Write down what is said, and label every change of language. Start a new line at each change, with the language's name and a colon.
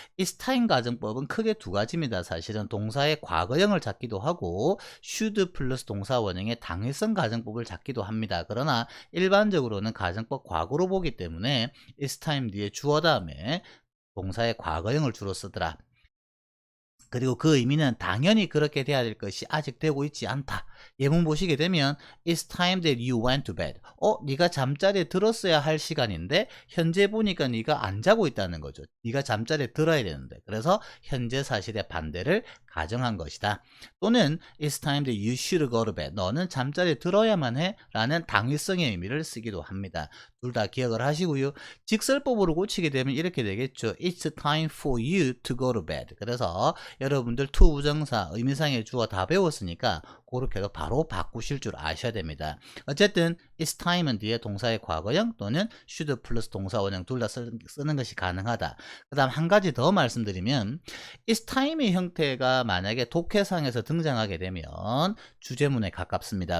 Korean: It's time 가정법은 크게 두 가지입니다. 사실은 동사의 과거형을 찾기도 하고 should 플러스 동사 원형의 당위성 가정법을 찾기도 합니다. 그러나 일반적으로는 가정법 과거로 보기 때문에 It's time 뒤에 주어 다음에 동사의 과거형을 주로 쓰더라. 그리고 그 의미는 당연히 그렇게 돼야 될 것이 아직 되고 있지 않다. 예문 보시게 되면
English: It's time that you went to bed.
Korean: 네가 잠자리에 들었어야 할 시간인데 현재 보니까 네가 안 자고 있다는 거죠. 네가 잠자리에 들어야 되는데. 그래서 현재 사실의 반대를 가정한 것이다. 또는
English: It's time that you should go to bed.
Korean: 너는 잠자리에 들어야만 해 라는 당위성의 의미를 쓰기도 합니다. 둘 다 기억을 하시고요. 직설법으로 고치게 되면 이렇게 되겠죠.
English: It's time for you to go to bed.
Korean: 그래서 여러분들 to 부정사 의미상의 주어 다 배웠으니까 그렇게도 바로 바꾸실 줄 아셔야 됩니다. 어쨌든 it's time은 뒤에 동사의 과거형 또는 should 플러스 동사 원형 둘 다 쓰는 것이 가능하다. 그 다음 한 가지 더 말씀드리면 it's time의 형태가 만약에 독해상에서 등장하게 되면 주제문에 가깝습니다.